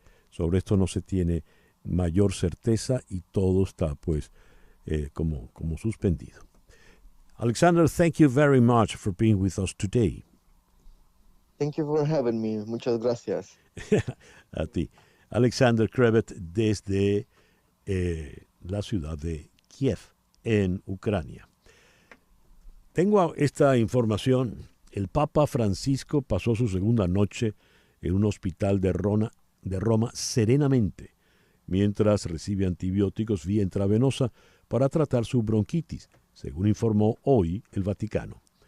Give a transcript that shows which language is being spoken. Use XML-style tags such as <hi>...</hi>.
<es>Sobre esto no se tiene mayor certeza y todo está pues como suspendido.</es> <en>Alexander, thank you very much for being with us today. Thank you for having me.</en> <es>Muchas gracias. A ti. Alexander Krevet desde la ciudad de Kiev, en Ucrania. Tengo esta información. El Papa Francisco pasó su segunda noche en un hospital de Roma serenamente, mientras recibe antibióticos vía intravenosa para tratar su bronquitis, según informó hoy el Vaticano.</es>